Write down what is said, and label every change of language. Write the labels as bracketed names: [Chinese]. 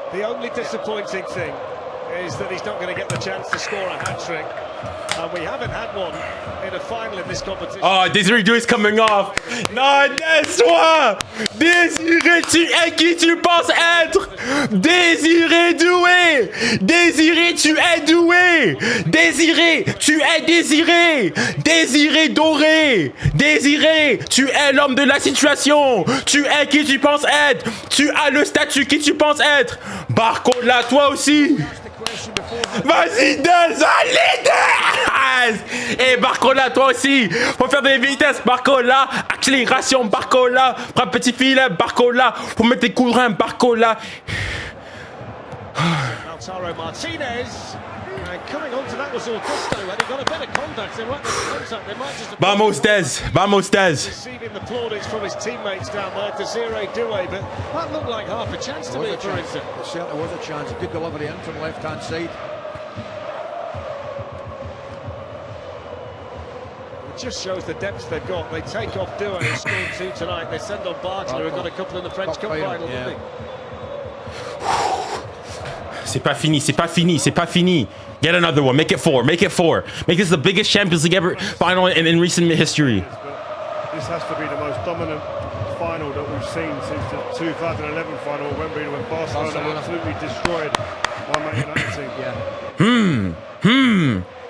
[English] The only disappointing thing is that he's not going to get the chance to score a hat-trick. And we haven't had one in a final in this competition. Oh, Désiré Doué is coming off. [French] Non, laisse-toi. Désiré, tu es qui tu penses être? Désiré Doué. Désiré, tu es doué. Désiré, tu es désiré. Désiré doré. Désiré, tu es l'homme de la situation. Tu es qui tu penses être. Tu as le statut qui tu penses être. Barcola, toi aussi. Vas-y, Des, allez, Des! Et Barcola, toi aussi, faut faire des vitesses, Barcola, accélération, Barcola, prends un petit filet, Barcola, faut mettre tes coups de Barcola. [English] Lautaro Martinez, coming on to that was Augusto, and he got a better contact. They might just have [Spanish] Vamos, Des, vamos, Des. [English] receiving the plaudits from his teammates down there, 𝙎𝙊𝘾𝘼𝙎𝙖, but that looked like half a chance to me for Inter. It certainly was a chance. Good delivery in from the left-hand side. It just shows the depth they've got. They take off 𝙎𝙖, who scored two tonight. They send on 𝙎𝙊𝘾𝘼, who got a couple in the French Cup final, didn't they? [French] C'est pas fini, c'est pas fini, c'est pas fini. [English] Get another one, make it four, make it four. Make this the biggest Champions League ever final in recent history. This has to be the most dominant final that we've seen since the 2011 final at Wembley, when Barcelona absolutely destroyed my Man United team.